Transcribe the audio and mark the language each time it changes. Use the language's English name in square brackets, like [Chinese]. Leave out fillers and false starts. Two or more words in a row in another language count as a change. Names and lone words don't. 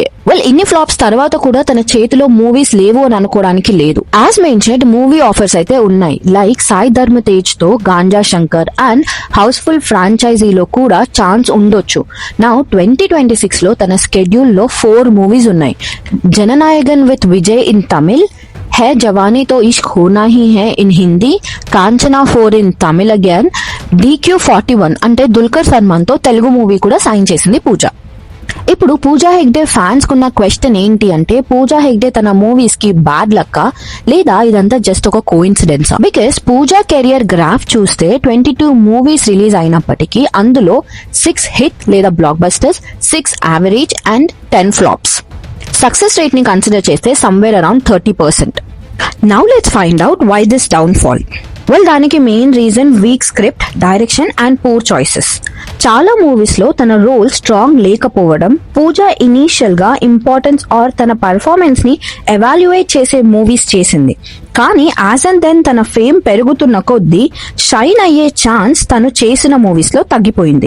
[Telugu] వెల్, ఇన్ని ఫ్లాప్స్ తర్వాత కూడా తన చేతిలో మూవీస్ లేవు అని అనుకోవడానికి లేదు. [English] as mentioned movie offers [Telugu] అయితే ఉన్నాయి. లైక్ సాయి ధర్మ తేజ్ తో గాంజా శంకర్ అండ్ హౌస్ఫుల్ ఫ్రాంచైజీలో కూడా ఛాన్స్ ఉండొచ్చు. నౌ 2026 లో తన స్కెడ్యూల్ లో 4 మూవీస్ ఉన్నాయి. [English] Jananayagan with Vijay in Tamil, [Telugu] है जवानी तो इश्क होना ही है [English] in Hindi, [Telugu] కాంచనా 4 [English] in Tamil again, [Telugu] DQ41 అంటే దుల్కర్ సల్మాన్ తో తెలుగు మూవీ కూడా సైన్ చేసింది పూజ. ఇప్పుడు పూజా హెగ్డే ఫ్యాన్స్ కున్న క్వశ్చన్ ఏంటి అంటే, పూజా హెగ్డే తన మూవీస్ కి [English] bad luck [Telugu] లేదా ఇదంతా జస్ట్ ఒక కోఇన్సిడెన్స్? బికాస్ పూజా [English] career graph [Telugu] చూస్తే 22 మూవీస్ రిలీజ్ అయినప్పటికీ అందులో 6 హిట్ లేదా బ్లాక్ బస్టర్స్, 6 [English] average and 10 flops. success rate [Telugu] ని కన్సిడర్ చేస్తే [English] somewhere around [Telugu] 30%. [English] Now let's find out why this downfall. [Telugu] వెల్, [English] దానికి main reason weak script, direction and poor choices. [Telugu] చాలా మూవీస్ లో తన రోల్ స్ట్రాంగ్ లేకపోవడం, పూజ ఇనీషియల్ గా [English] importance or [Telugu] తన పర్ఫార్మెన్స్ ని ఎవాల్యుయేట్ చేసే మూవీస్ చేసింది. కానీ [English] as and then [Telugu] తన ఫేమ్ పెరుగుతున్న కొద్దీ షైన్ అయ్యే ఛాన్స్ తను చేసిన మూవీస్ లో తగ్గిపోయింది.